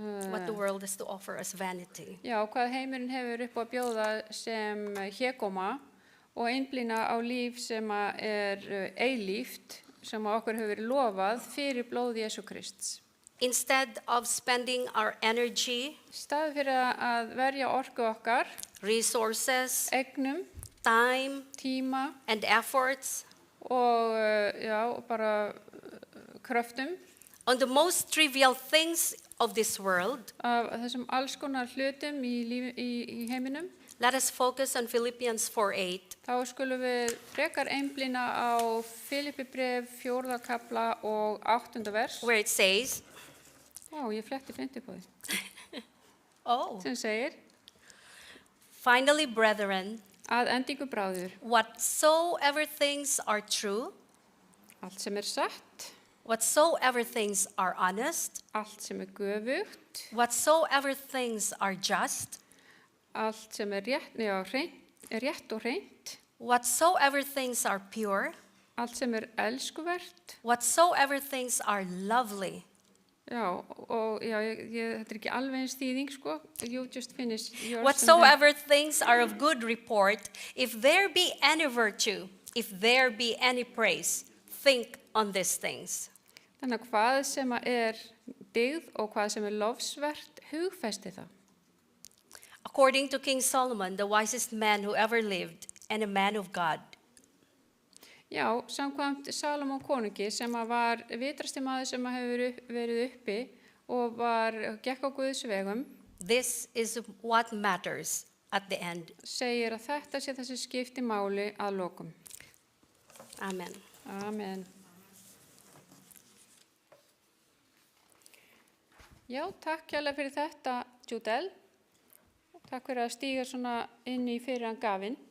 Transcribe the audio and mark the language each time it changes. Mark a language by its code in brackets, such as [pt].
[en] What the world has to offer as vanity. [is] hvað heimurinn hefur upp á að bjóða sem hégóma og einblína á líf sem er eilíft, sem okkur hefur verið lofað fyrir blóð Jesú Krists. [en] Instead of spending our energy, [is] Staði fyrir að verja orku okkar, [en] resources, [is] eignum, [en] time, [is] tíma [en] and efforts [is] og bara kröftum [en] on the most trivial things of this world, [is] af þessum alls konar hlutum í heiminum, [en] let us focus on Philippians 4:8. [is] þá skulum við frekar einblína á Filippibréf 4. kafla og 8. vers. [en] Where it says, [is] Ég fletti beint upp á því. oh, Sem segir, [en] finally, brethren, [is] að endingu bráður, [en] whatsoever things are true, [is] allt sem er satt, [en] whatsoever things are honest, [is] allt sem er göfugt, [en] whatsoever things are just, [is] allt sem er rétt og hreint, [en] whatsoever things are pure, [is] allt sem er elskuvert. [en] whatsoever things are lovely, [is] Þetta er ekki alveg eins þýðing, sko. [en] You just finish yours. whatsoever things are of good report, if there be any virtue, if there be any praise, think on these things. [is] Þannig að hvað sem er dyggð og hvað sem er lofsvert, hugfesti það. [en] according to King Solomon, the wisest man who ever lived, and a man of God. [is] Já, samkvæmt Salomon konungi sem að var vitrasti maður sem að hefur verið uppi og gekk á Guðs vegum, [en] This is what matters at the end. [is] segir að þetta sé þessi skipti máli að lokum. [en] Amen. [is] Amen. Já, takk kærlega fyrir þetta, Judel. Takk fyrir að stíga svona inn í fyrir hann gafinn.